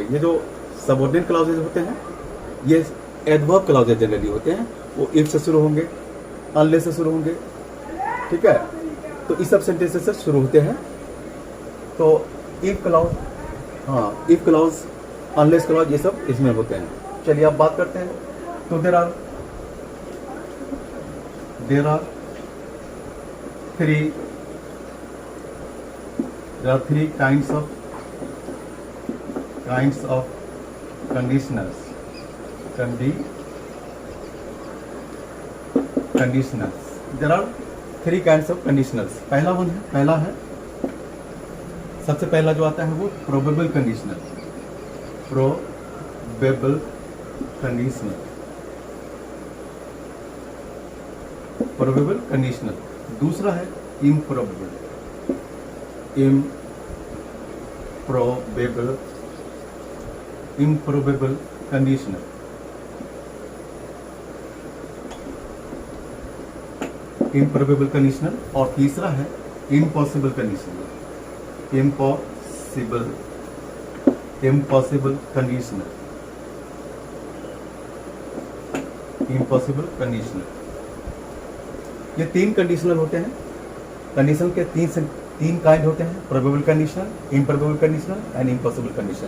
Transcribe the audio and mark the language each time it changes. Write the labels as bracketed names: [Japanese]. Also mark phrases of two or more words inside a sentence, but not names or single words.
[Hindi] ये जो [English] subordinate clauses [Hindi] होते हैं ये [English] adverb clauses [Hindi] जनरली होते हैं। वो इफ से शुरू होंगे, अनलेस से शुरू होंगे, ठीक है। तो इस [English] sub sentences [Hindi] से शुरू होते हैं। तो [English] if clause, unless clause, [Hindi] ये सब इसमें होते हैं। चलिए अब बात करते हैं। तो [English] there are three kinds of conditionals. There are three kinds of conditionals. [Hindi] पहला है सबसे पहला जो आता है वो [English] probable conditional. [Hindi] दूसरा है [English] improbable conditional. [Hindi] और तीसरा है [English] impossible conditional. [Hindi] ये तीन कंडीशनल होते हैं। कंडीशन के तीन काइंड होते हैं, [English] probable conditional, improbable conditional and impossible conditional.